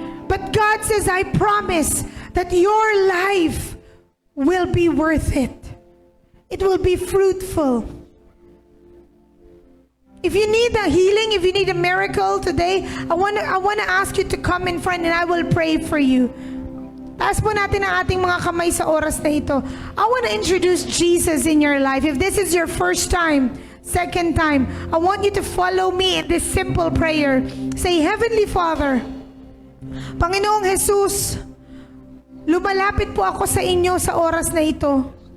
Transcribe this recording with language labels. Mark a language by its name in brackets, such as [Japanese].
[English] But God says, I promise that your life will be worth it. It will be fruitful. If you need a healing, if you need a miracle today, I want to ask you to come in front and I will pray for you. [Filipino] Taas po natin ang ating mga kamay sa oras na ito. [English] I want to introduce Jesus in your life. If this is your first time, second time, I want you to follow me in this simple prayer. Say, Heavenly Father, [Filipino] Panginoong Jesus, lumalapit po ako sa inyo sa oras na ito.